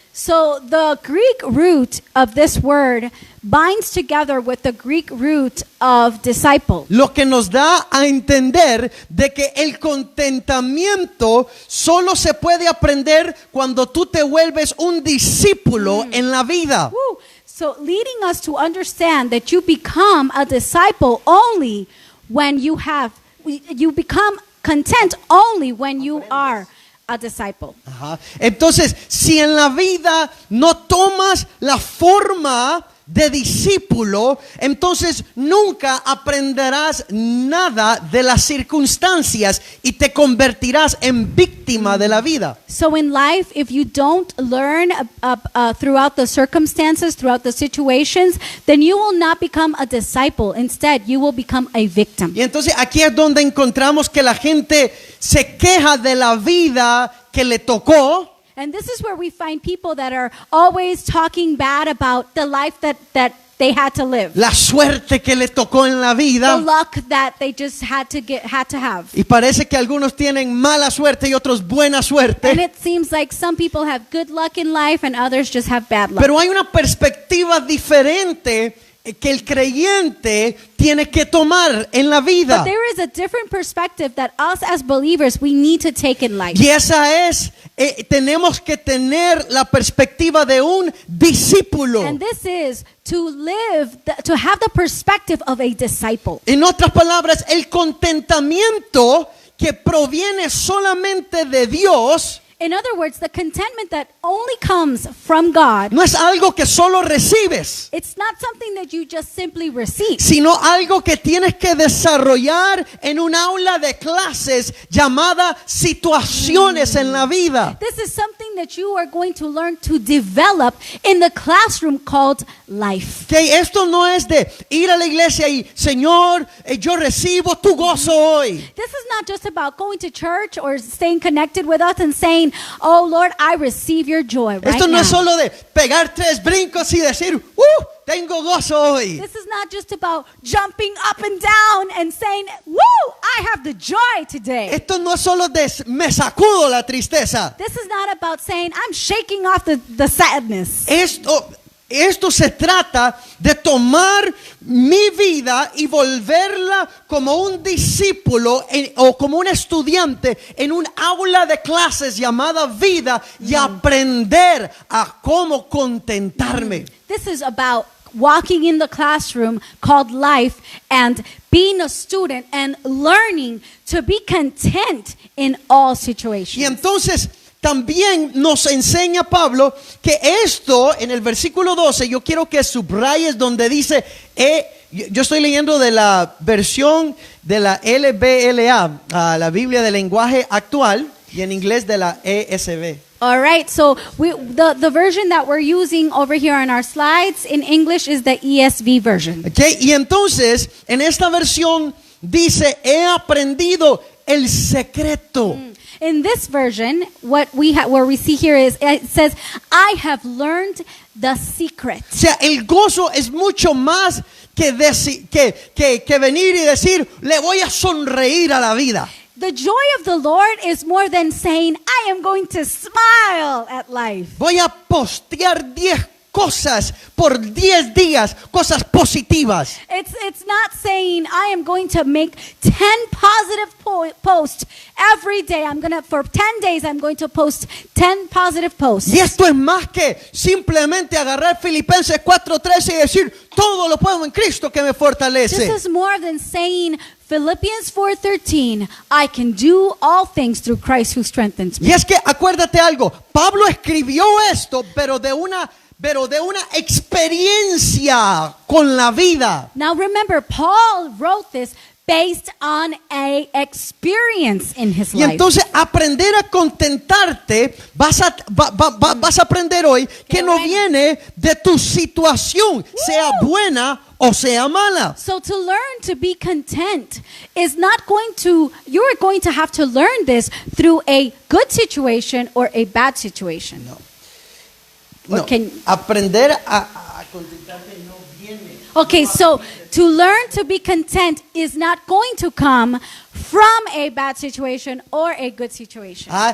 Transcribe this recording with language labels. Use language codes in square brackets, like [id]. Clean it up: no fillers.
[en] So the Greek root of this word binds together with the Greek root of disciple. [es] Lo que nos da a entender de que el contentamiento solo se puede aprender cuando tú te vuelves un discípulo en la vida. Woo. [en] So leading us to understand that you become a disciple only when you become content only when you are a disciple. Ajá. [es] Entonces, si en la vida no tomas la forma de discípulo, entonces nunca aprenderás nada de las circunstancias y te convertirás en víctima de la vida. [en] So in life, if you don't learn throughout the circumstances, throughout the situations, then you will not become a disciple. Instead, you will become a victim. [es] Y entonces aquí es donde encontramos que la gente se queja de la vida que le tocó. [en] And this is where we find people that are always talking bad about the life that they had to live. [es] La suerte que le tocó en la [en] The [es] vida. [en] luck that they just had to have. [es] Y parece que algunos tienen mala suerte y otros buena [en] And [es] suerte. [en] it seems like some people have good luck in life and others just have bad luck. [es] Pero hay una perspectiva diferente que el creyente tiene que tomar en la vida. [en] But there is a different perspective that us as believers we need to take in life. [es] Y esa es, tenemos que tener la perspectiva de un discípulo. [en] And this is to have the perspective of a disciple. [es] En otras palabras, el contentamiento que proviene solamente de Dios [en] In other words, the contentment that only comes from God, [es] no es algo que solo recibes, [en] it's not something that you just simply receive. [es] sino algo que tienes que desarrollar en un aula de clases llamada situaciones en la vida. [en] This is something that you are going to learn to develop in the classroom called life. [es] Que esto no es de ir a la iglesia y Señor, yo recibo tu gozo hoy. [en] This is not just about going to church or staying connected with us and saying, oh Lord, I receive your joy right [es] Esto no [en] now. [es] es solo de pegar 3 brincos y decir, tengo gozo hoy. [en] This is not just about jumping up and down and saying, woo, I have the joy today. [es] Esto no es solo de me sacudo la tristeza. [en] This is not about saying, I'm shaking off the sadness. [es] Esto se trata de tomar mi vida y volverla como un discípulo o como un estudiante en un aula de clases llamada vida y aprender a cómo contentarme. [en] This is about walking in the classroom called life and being a student and learning to be content in all situations. [es] Y entonces también nos enseña Pablo que esto en el versículo 12, yo quiero que subrayes donde dice, yo estoy leyendo de la versión de la LBLA, la Biblia del lenguaje actual, y en inglés de la ESV. [en] All right, so the version that we're using over here on our slides in English is the ESV version. [es] Okay, y entonces en esta versión dice, he aprendido el secreto. [en] In this version, where we see here is, it says, I have learned the secret. [es] O sea, el gozo es mucho más que venir y decir, le voy a sonreír a la vida. [en] The joy of the Lord is more than saying, I am going to smile at life. [es] Voy a postear 10 cosas por 10 días, cosas positivas. [en] It's not saying I am going to make 10 positive posts every day. For 10 days I'm going to post 10 positive posts. [es] Y esto es más que simplemente agarrar Filipenses 4:13 y decir, todo lo puedo en Cristo que me fortalece. [en] This is more than saying Philippians 4:13, I can do all things through Christ who strengthens me. [es] Y es que acuérdate algo, Pablo escribió esto, pero de una experiencia con la vida. [en] Now remember, Paul wrote this based on a experience in his [es] Y [en] life. [es] entonces aprender a contentarte, vas a aprender hoy que no viene de tu situación, sea buena o sea mala. [en] So to learn to be content is not you're going to have to learn this through a good situation or a bad situation. [es] No, aprender a contentarte no viene. [en] Okay, so to learn to be content is not going to come from a bad situation or a good situation.